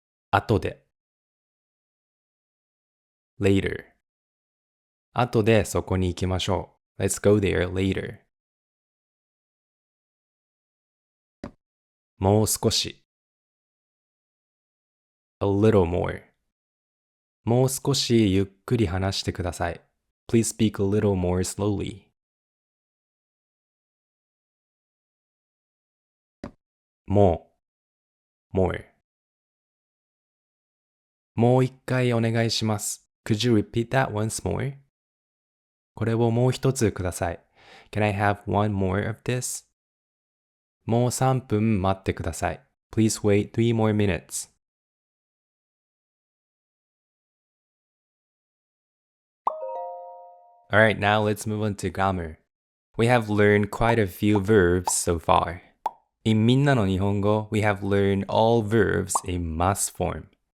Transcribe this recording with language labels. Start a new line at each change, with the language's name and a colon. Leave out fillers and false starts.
Japanese: 後で later 後でそこに行きましょう。
English: Let's go there later.
Japanese: もう少し a little more もう少しゆっくり話してください。
English: Please speak a little more slowly.
Japanese: もう more もう一回お願いします。
English: Could you repeat that once more?
Japanese: これをもう一つください。
English: Can I have one more of this?
Japanese: もう3分待ってください。
English: Please wait 3 more minutes. Alright, now let's move on to grammar. We have learned quite a few verbs so far. In Minna no Nihongo, we have learned all verbs in mas form.